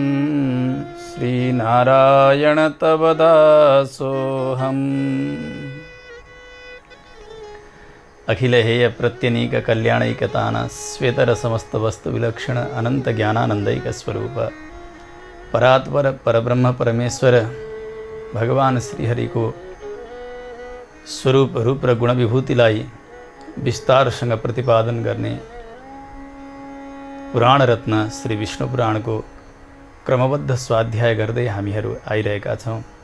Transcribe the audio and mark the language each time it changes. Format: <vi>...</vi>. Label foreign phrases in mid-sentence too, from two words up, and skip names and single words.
<sa>श्री नारायण तव दासोऽहम्। अखिल हेय प्रत्यनीक कल्याणैकतान श्वेतर समस्त वस्तु विलक्षण अनंत ज्ञानानंदैक स्वरूप परात्पर परब्रह्म परमेश्वर</sa> <ne>भगवान श्रीहरि को स्वरूप रूप र गुण विभूतिलाई विस्तारसँग प्रतिपादन गर्ने पुराण रत्न श्री विष्णु पुराण को क्रमबद्ध स्वाध्याय गर्दै हामीहरू आइरहेका छौं।</ne>